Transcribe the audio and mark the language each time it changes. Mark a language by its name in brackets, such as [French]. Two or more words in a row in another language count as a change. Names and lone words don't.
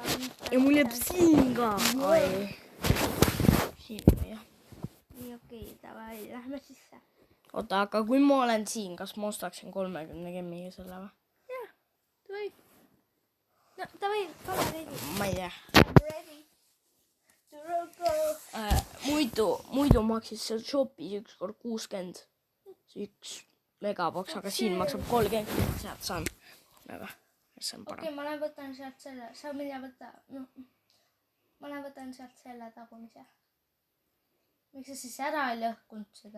[Estonian] Ja mul jääb siin ka. Siin või jah. Nii okei, davai, lähme sisse. Oota, aga kui ma olen siin, kas ma ostaksin 30 gemmiga selle või? Jah, davai. No, davai, ole ready. Ma ei tea. [English] I'm ready to go. [Estonian] Muidu maksis seal shopis ükskord 60. See üks megaboks, aga siin maksab 30. Sealt saan. Aga see on parem. Okei, ma lähen võtan sealt selle. Sa mida võtta? Ma lähen võtan sealt selle tagumise. Miks sa siis ära ei lõhkunud seda?